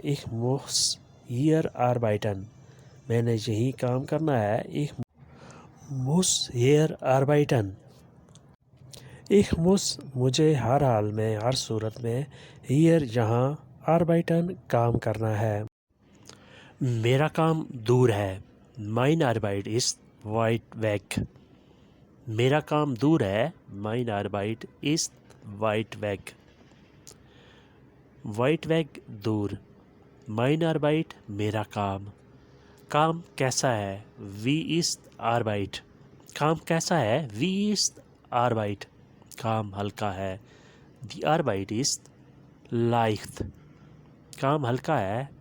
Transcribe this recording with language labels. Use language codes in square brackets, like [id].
[de] Ich muss hier arbeiten। [hi] मैंने यही काम करना है। [de] Ich muss hier arbeiten। Ich muss [hi] मुझे हर हाल में, हर सूरत में, [de] hier [hi] यहाँ, [de] arbeiten [hi] काम करना है। मेरा काम दूर है। [de] Meine Arbeit ist weit weg। [hi] मेरा काम दूर है। [de] Meine Arbeit ist weit weg। weit weg [hi] दूर। [de] Meine Arbeit [hi] मेरा काम। काम कैसा है। [de] Wie ist Arbeit। [hi] काम कैसा है। [de] Wie ist Arbeit। [hi] काम हल्का है। [de] Die Arbeit ist leicht। [hi] काम हल्का है।